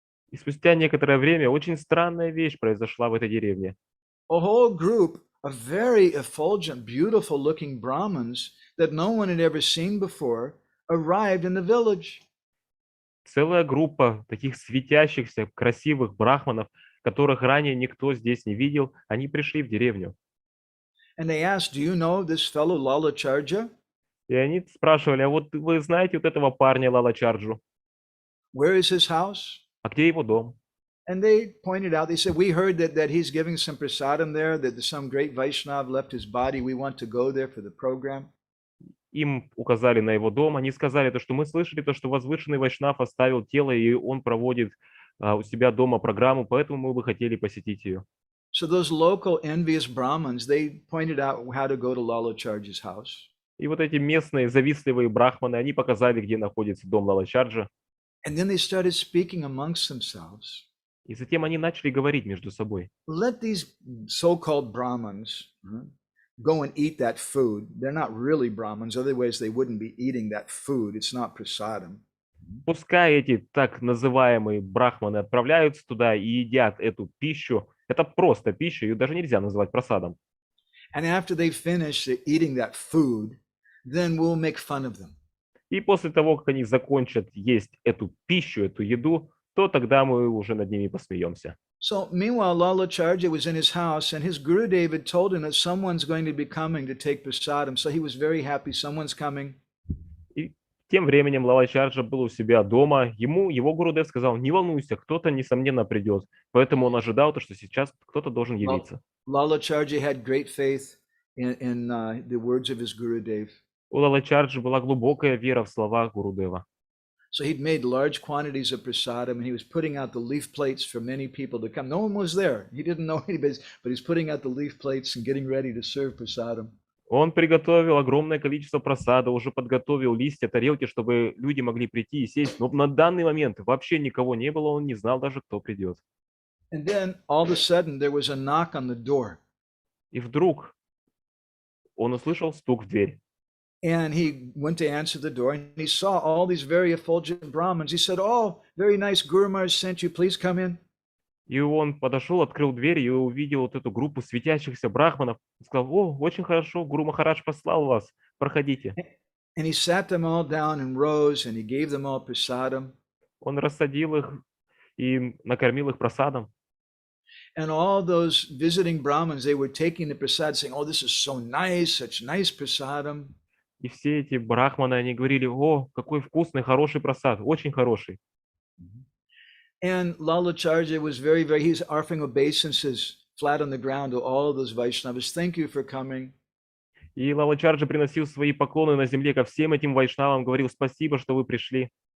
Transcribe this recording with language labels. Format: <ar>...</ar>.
<ru>И спустя некоторое время очень странная вещь произошла в этой деревне.</ru> <en>A whole group of very effulgent, beautiful looking Brahmins that no one had ever seen before arrived in the village.</en> <ru>Целая группа таких светящихся, красивых брахманов, которых ранее никто здесь не видел, они пришли в деревню.</ru> <en>And they asked, do you know this fellow Lalacharya?</en> <ru>И они спрашивали, а вот вы знаете вот этого парня Лалачарджу?</ru> <en>Where is his house?</en> <ru>А где его дом?</ru> <en>And they pointed out, they said, we heard that he's giving some prasadam there, that some great Vaishnav left his body. We want to go there for the program.</en> <ru>Им указали на его дом, они сказали, то, что мы слышали, то, что возвышенный Вайшнав оставил тело, и он проводит у себя дома программу, поэтому мы бы хотели посетить ее.</ru> <en>So those local envious Brahmins, they pointed out how to go to Lalacharya's house.</en> <ru>И вот эти местные завистливые брахманы, они показали, где находится дом Лалачарджа.</ru> <en>And then they started speaking amongst themselves.</en> <ru>И затем они начали говорить между собой.</ru> <en>Let these so-called Brahmins go and eat that food. They're not really Brahmins, otherwise they wouldn't be eating that food. It's not prasadam.</en> <ru>Пускай эти так называемые брахманы отправляются туда и едят эту пищу. Это просто пища, ее даже нельзя называть просадом.</ru> <en>And after they finish eating that food, then we'll make fun of them.</en> <ru>И после того, как они закончат есть эту пищу, эту еду, то тогда мы уже над ними посмеемся.</ru> <en>So meanwhile, Lalacharya was in his house, and his Gurudev had told him that someone's going to be coming to take prasadam. So he was very happy. Someone's coming.</en> <ru>И тем временем Лалачарджа был у себя дома. Ему его Гурудев сказал, не волнуйся, кто-то, несомненно, придет. Поэтому он ожидал, что сейчас кто-то должен явиться.</ru> <en>Lalacharya had great faith in the words of his Gurudev.</en> <ru>У Лалачарджи была глубокая вера в слова Гурудева.</ru> <en>So he'd made large quantities of prasadam, and he was putting out the leaf plates for many people to come. No one was there. He didn't know anybody, but he's putting out the leaf plates and getting ready to serve prasadam.</en> <ru>Он приготовил огромное количество просада, уже подготовил листья, тарелки, чтобы люди могли прийти и сесть. Но на данный момент вообще никого не было, он не знал даже, кто придет.</ru> <en>And then all of a sudden there was a knock on the door.</en> <ru>И вдруг он услышал стук в дверь.</ru> <en>And he went to answer the door, and he saw all these very effulgent Brahmins. He said, "Oh, very nice, Guru Maharaj sent you. Please come in."</en> <ru>И он подошел, открыл дверь и увидел вот эту группу светящихся брахманов. Он сказал, о, очень хорошо, Гуру Махарадж послал вас, проходите.</ru> <en>And he sat them all down and rose, and he gave them all prasadam.</en> <ru>Он рассадил их и накормил их просадом.</ru> <en>And all those visiting Brahmins, they were taking the prasad, saying, "Oh, this is so nice, such nice prasadam."</en> <ru>И все эти брахманы, они говорили, о, какой вкусный, хороший просад, очень хороший.</ru> <en>And Lalacharya was he's offering obeisances flat on the ground to all of those Vaishnavas. Thank you for coming.</en> <ru>И Лалачарджа приносил свои поклоны на земле ко всем этим вайшнавам, говорил, спасибо, что вы пришли.</ru>